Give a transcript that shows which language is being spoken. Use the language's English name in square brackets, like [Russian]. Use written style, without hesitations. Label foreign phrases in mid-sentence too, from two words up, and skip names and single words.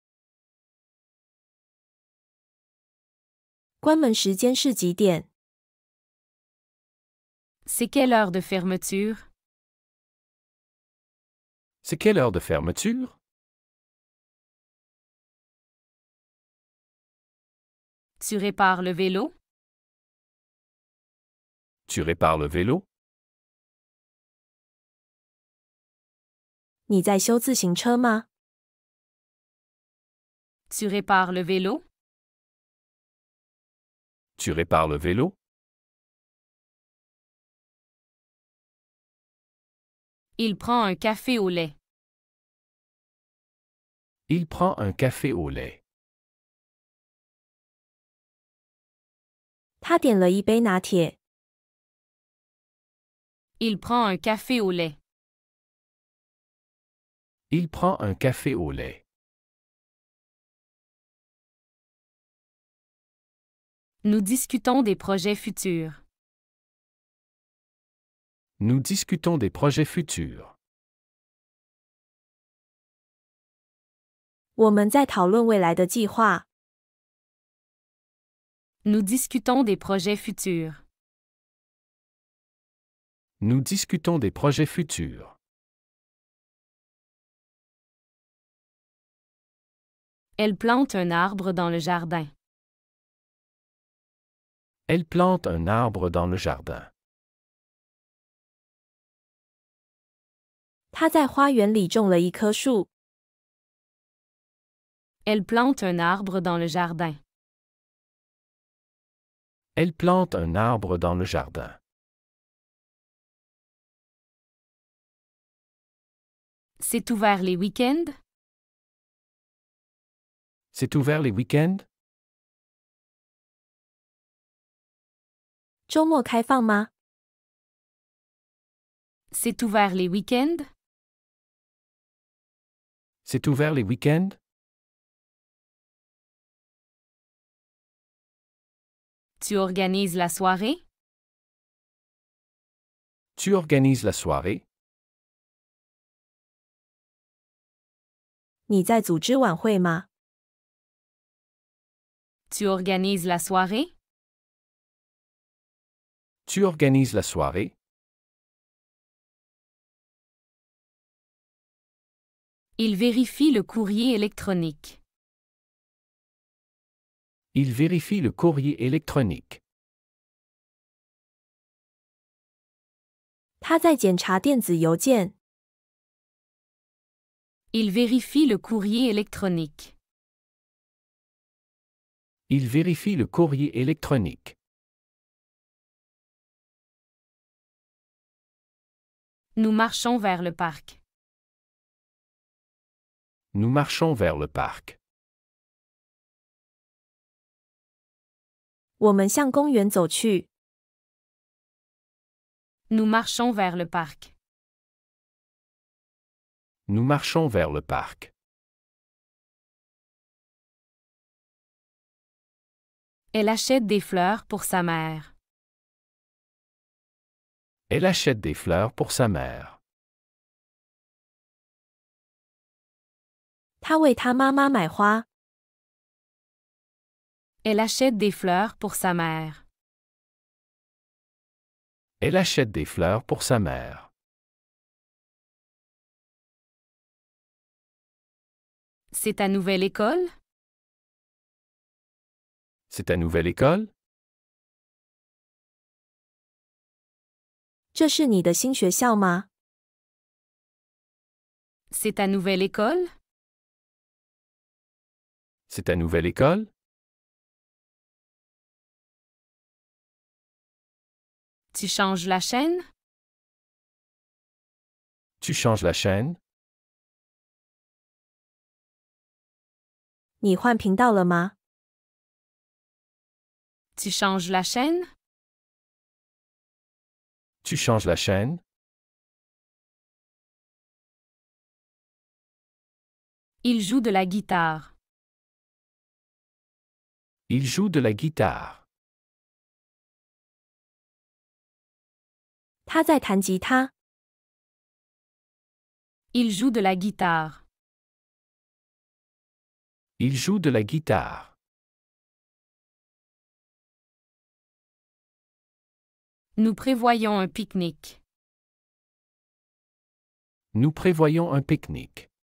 [Chinese] 关门时间是几点？ [French] C'est quelle heure de fermeture? C'est quelle heure de fermeture? Tu répares le vélo? Tu répares le vélo? [Chinese] 你在修自行车吗？ [French] Tu répares le vélo? Tu répares le vélo? Il prend un café au lait. Il prend un café au lait. [Chinese] 他点了一杯拿铁。 [French] Il prend un café au lait. Il prend un café au lait. Nous discutons des projets futurs. Nous discutons des projets futurs. [Chinese] 我们在讨论未来的计划。 [French] Nous discutons des projets futurs. Nous discutons des projets futurs. Elle plante un arbre dans le jardin. Elle plante un arbre dans le jardin. [Chinese] 他在花园里种了一棵树。 [French] Elle plante un arbre dans le jardin. Elle plante un arbre dans le jardin. C'est ouvert les week-ends? C'est ouvert les week-ends? [Chinese] 周末开放吗？ [French] C'est ouvert les week-ends? C'est ouvert les week-ends? Tu organises la soirée? Tu organises la soirée? [Chinese] 你在组织晚会吗？ [French] Tu organises la soirée? Tu organises la soirée? Il vérifie le courrier électronique. Il vérifie le courrier électronique. [Chinese] 他在检查电子邮件。 [French] Il vérifie le courrier électronique. Il vérifie le courrier électronique. Nous marchons vers le parc. Nous marchons vers le parc. [Chinese] 我们向公园走去。 [French] Nous marchons vers le parc. Nous marchons vers le parc. Elle achète des fleurs pour sa mère. Elle achète des fleurs pour sa mère. [Chinese] 他为他妈妈买花。 [French] Elle achète des fleurs pour sa mère. Elle achète des fleurs pour sa mère. C'est ta nouvelle école? C'est ta nouvelle école? [Chinese] 这是你的新学校吗？ [French] C'est ta nouvelle école? C'est ta nouvelle école? Tu changes la chaîne? Tu changes la chaîne? [Chinese] 你换频道了吗？ [French] Tu changes la chaîne? Tu changes la chaîne? Il joue de la guitare. Il joue de la guitare. [Chinese] 他在弹吉他。 [French] Il joue de la guitare. Il joue de la guitare. Nous prévoyons un pique-nique. Nous prévoyons un pique-nique.